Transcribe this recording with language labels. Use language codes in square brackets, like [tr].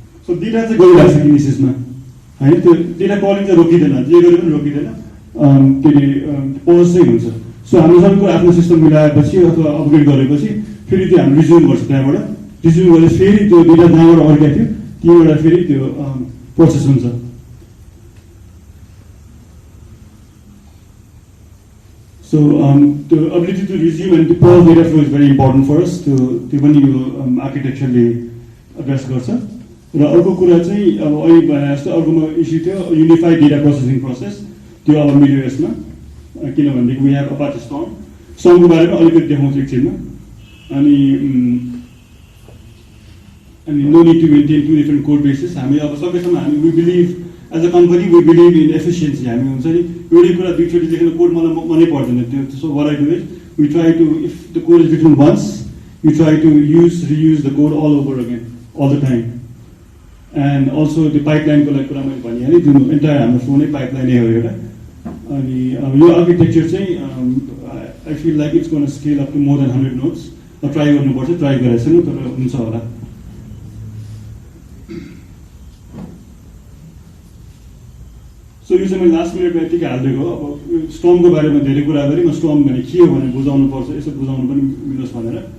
[ne] So data चाहिँ गइरहेको छ किनेसिसमा होइन, त्यो डेटा कलिङ चाहिँ रोकिँदैन, जे गरे पनि रोकिँदैन, के अरे पज चाहिँ हुन्छ। सो हामीले सबै कुरा आफ्नो सिस्टम मिलाएपछि अथवा अपग्रेड गरेपछि फेरि त्यो हामी रिज्युम गर्छ, त्यहाँबाट रिज्युम गरेर फेरि त्यो डेटा जहाँबाट अड्केको थियो त्यहीँबाट फेरि त्यो प्रोसेस हुन्छ। [en] So the ability to resume and to pause data flow is very important for us. [ne] त्यो पनि यो आर्किटेक्चरले एड्रेस गर्छ। र अर्को कुरा चाहिँ अब अहिले भने जस्तो अर्कोमा इस्यु थियो युनिफाइड डेटा प्रोसेसिङ प्रोसेस, त्यो अब मिल्यो यसमा, किनभनेदेखि वी हेभ अपाचे स्टर्मको बारेमा अलिकति देखाउँछु एकछिनमा। [en] अनि no need to maintain 2 different code bases. [ne] हामी अब सकेसम्म हामी [en] We believe as a company we believe in efficiency. [ne] हामी हुन्छ नि एउटै कुरा दुईचोटि लेख्नु कोड मलाई मनै पर्दैन त्यो। [en] So what I do is we try to if the code is written once you try to reuse the code all over again all the time. [ne] And also त्यो पाइपलाइनको लागि कुरा मैले भनिहालेँ, जुन एन्टायर हाम्रो फ्लोनै पाइपलाइनै हो एउटा। अनि यो आर्किटेक्चर चाहिँ [en] I feel like it's gonna scale up to more than 100 nodes. [ne] Try गर्नुपर्छ, ट्राई गरेको छैन तर हुन्छ होला। यो चाहिँ मैले लास्ट मिनटमा यतिकै हालिदिएको हो। अब स्टर्मको बारेमा धेरै कुरा गरेँ, म स्टर्म भने के हो भनेर बुझाउनु पर्छ, यसो बुझाउनु पनि मिलोस् भनेर।